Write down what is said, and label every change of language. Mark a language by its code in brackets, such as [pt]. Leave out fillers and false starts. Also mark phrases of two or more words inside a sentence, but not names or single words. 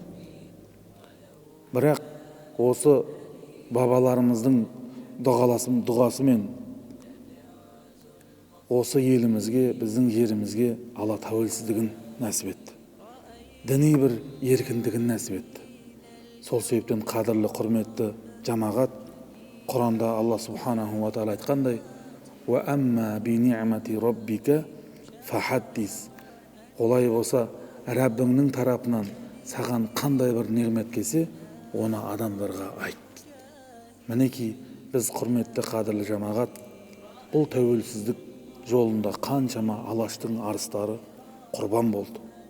[kk] Бірақ осы бабаларымыздың дұғасымен осы елімізге, біздің жерімізге Алла тәуелсіздігін нәсіп етті. Діни бір еркіндігін нәсіп етті. Сол себептен қадірлі, құрметті жамағат, Құранда Алла [ar] سبحانه وتعالى [kk] айтқандай: [ar] «وأما بنعمة ربك فحدث». [kk] Олай болса, Раббыңның тарапынан саған қандай бір неғмет келсе, оны адамдарға айт. Мінеки біз, құрметті қадірлі жамағат, бұл тәуелсіздік жолында қаншама алаштың арыстары құрбан болды.